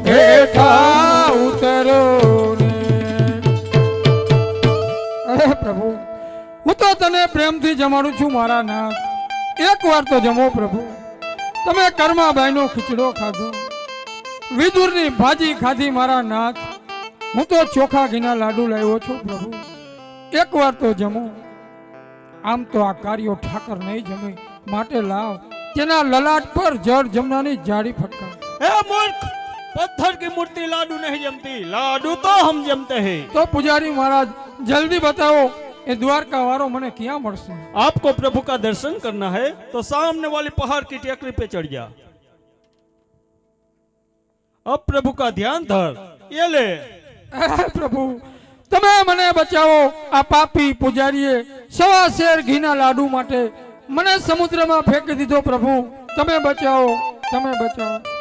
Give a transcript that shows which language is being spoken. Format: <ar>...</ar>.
<gu>હેઠા ઉતરો ને અરે પ્રભુ હું તો તને પ્રેમથી જમાડું છું મારા નાથ એક વાર તો જમો પ્રભુ તમે કર્માબાઈનો ખીચડો ખાધો વિદુરની ભાજી ખાધી મારા નાથ હું તો ચોખા ઘીના લાડુ લાવ્યો છું પ્રભુ એક વાર તો જમો આમ તો આ કાર્યો ઠાકર નહીં જમે માટે લાવ તેના લલાટ પર જળ જમનાની જાડી ફટકાર</gu> <hi>हे मूर्ख, पत्थर की मूर्ति लाडू नहीं जमती, लाडू तो हम जमते हैं। तो पुजारी महाराज जल्दी बताओ ये द्वारका वारो मने क्या मरसे? आपको प्रभु का दर्शन करना है तो सामने वाली पहाड़ की टेकरी पे चढ़ जा। अब प्रभु का ध्यान धर, ये ले।</hi> <gu>प्रभु તમે મને બચાવો આ પાપી પુજારીએ સવા શેર ઘીના લાડુ માટે મને સમુદ્રમાં ફેંકી દીધો પ્રભુ તમે બચાવો તમે બચાવો</gu>